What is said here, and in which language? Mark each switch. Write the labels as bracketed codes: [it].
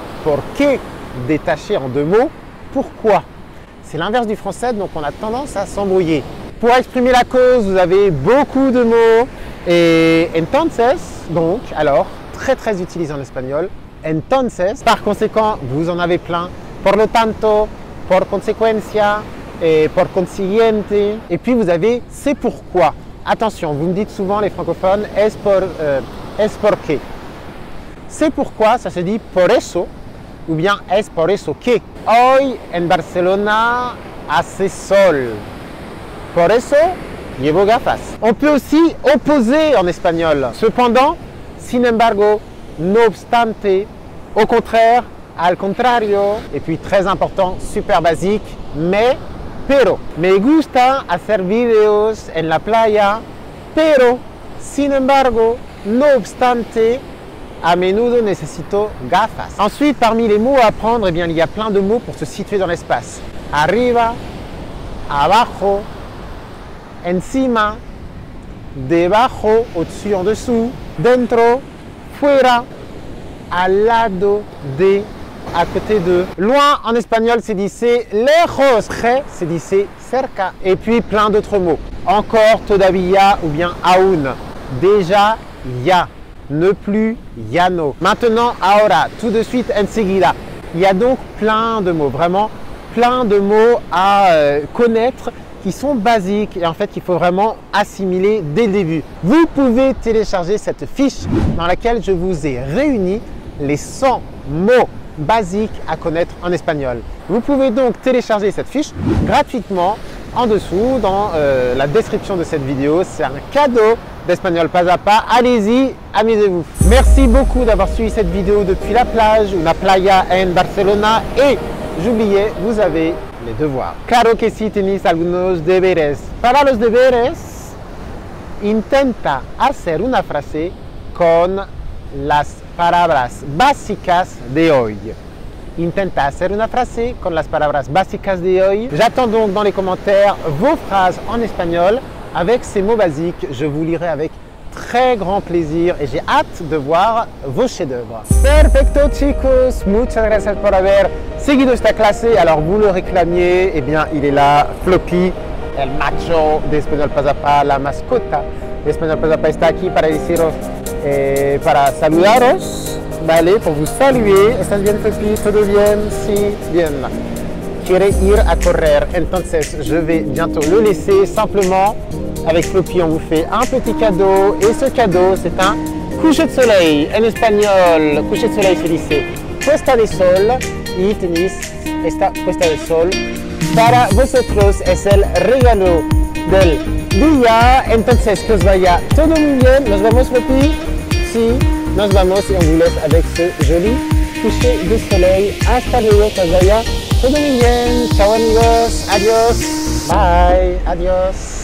[fr] Porque détaché en deux mots, pourquoi. C'est l'inverse du français, donc on a tendance à s'embrouiller. Pour exprimer la cause, vous avez beaucoup de mots. Et entonces, donc, alors, très utilisé en espagnol. Entonces, par conséquent, vous en avez plein. [es] Por lo tanto, por consecuencia, et por consiguiente. [fr] Et puis vous avez c'est pourquoi. Attention, vous me dites souvent les francophones, es porque. C'est pourquoi, ça se dit por eso, ou bien es por eso que. [es] Hoy en Barcelona hace sol. Por eso llevo gafas. [fr] On peut aussi opposer en espagnol. Cependant, sin embargo, no obstante, au contraire, al contrario. Et puis très important, super basique, mais, pero. [es] Me gusta hacer videos en la playa, pero, sin embargo, no obstante, a menudo necesito gafas. [fr] Ensuite, parmi les mots à apprendre, eh bien, il y a plein de mots pour se situer dans l'espace. [es] Arriba, abajo, encima, debajo, [fr] au-dessus, en dessous, [es] dentro, fuera, al lado de, [fr] à côté de. Loin en espagnol, c'est dit c'est lejos, c'est dit c'est cerca. Et puis plein d'autres mots. Encore, todavía ou bien aún. Déjà, ya. Ne plus, ya no. Maintenant, ahora. Tout de suite, enseguida. Il y a donc plein de mots, vraiment plein de mots à connaître qui sont basiques et en fait qu'il faut vraiment assimiler dès le début. Vous pouvez télécharger cette fiche dans laquelle je vous ai réuni les 100 mots basiques à connaître en espagnol. Vous pouvez donc télécharger cette fiche gratuitement en dessous dans la description de cette vidéo. C'est un cadeau d'Espagnol Pas à Pas. Allez-y, amusez-vous. Merci beaucoup d'avoir suivi cette vidéo depuis la plage, [es] una playa en Barcelona. [fr] Et j'oubliais, vous avez les devoirs. [es] Claro que sí tenéis algunos deberes. Para los deberes, intenta hacer una frase con las palabras básicas de hoy. Intenta hacer una frase con las palabras básicas de hoy. [fr] J'attends donc dans les commentaires vos phrases en espagnol avec ces mots basiques. Je vous lirai avec très grand plaisir et j'ai hâte de voir vos chefs-d'œuvre. [es] Perfecto chicos, muchas gracias por haber seguido esta clase. [fr] Alors vous le réclamiez, eh bien il est là, [es] Floppy, el macho de Español Pas a Pas, la mascota de Español Pas a Pas está aquí para deciros, para saludaros, vale, [fr] pour vous saluer. [es] ¿Estás bien, Floppy? ¿Todo bien? Sí, bien. Quiere ir a correr, entonces [fr] je vais bientôt le laisser. Simplement, avec Floppy, on vous fait un petit cadeau et ce cadeau, c'est un coucher de soleil. En espagnol, [es] coucher de soleil se dice puesta de sol y tenéis esta puesta de sol. Para vosotros es el regalo del día. Entonces, que os vaya todo muy bien. Nos vemos, Floppy. Sí, nos vamos [fr] et on vous laisse avec ce joli coucher de soleil. [es] Hasta luego, que os vaya todo muy bien. Chao amigos. Adiós. Bye. Adiós.